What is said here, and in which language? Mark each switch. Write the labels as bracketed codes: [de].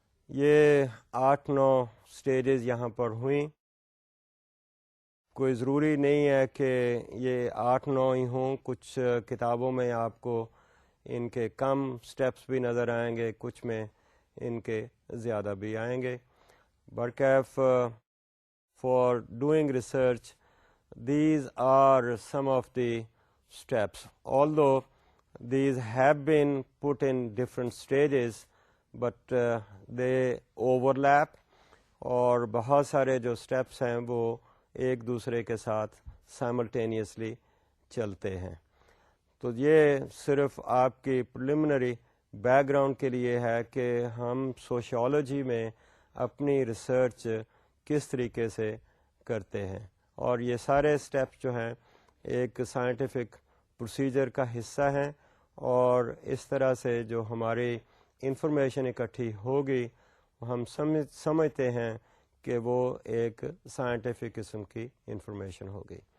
[ur] یہ 8-9 سٹیجز یہاں پر ہوئیں. کوئی ضروری نہیں ہے کہ یہ 8-9 ہی ہوں. کچھ کتابوں میں آپ کو ان کے کم سٹیپس بھی نظر آئیں گے, کچھ میں ان کے زیادہ بھی آئیں گے. برکیف [en] For doing research, these are some of the steps. Although these have been put in different stages, but they overlap, [ur] اور بہت سارے جو سٹیپس ہیں وہ ایک دوسرے کے ساتھ سائملٹینیسلی چلتے ہیں. تو یہ صرف آپ کی پریلیمنری بیک گراؤنڈ کے لیے ہے کہ ہم سوشیالوجی میں اپنی ریسرچ کس طریقے سے کرتے ہیں, اور یہ سارے سٹیپس جو ہیں ایک سائنٹیفک پروسیجر کا حصہ ہیں, اور اس طرح سے جو ہماری انفارمیشن اکٹھی ہوگی ہم سمجھتے ہیں کہ وہ ایک سائنٹیفک قسم کی انفارمیشن ہوگی.